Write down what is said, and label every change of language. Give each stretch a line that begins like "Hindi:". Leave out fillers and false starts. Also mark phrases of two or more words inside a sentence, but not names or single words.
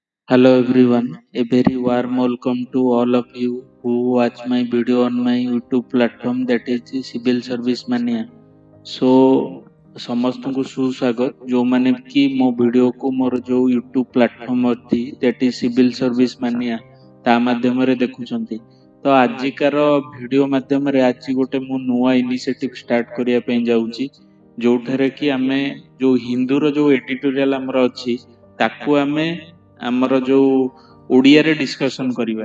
English: Hello everyone, a very warm welcome to all of you who watch my video on my YouTube platform that is Civil Service Mania.
Odia: So ସମସ୍ତଙ୍କୁ ସୁସ୍ୱାଗତ ଯୋଉମାନେ କି ମୋ ଭିଡିଓକୁ ମୋର ଯୋଉ
English: YouTube platform
Odia: ଅଛି
English: that is Civil Service Mania
Odia: ତା ମାଧ୍ୟମରେ ଦେଖୁଛନ୍ତି। ତ ଆଜିକାର ଭିଡିଓ ମାଧ୍ୟମରେ ଆଜି ଗୋଟେ ମୁଁ ନୂଆ
English: initiative start
Odia: କରିବା ପାଇଁ ଯାଉଛି ଯୋଉଠାରେ କି ଆମେ ଯୋଉ ହିନ୍ଦୁର ଯୋଉ ଏଡିଟୋରିଆଲ ଆମର ଅଛି ତାକୁ ଆମେ ଆମର ଯୋଉ ଓଡ଼ିଆରେ ଡିସ୍କସନ କରିବା।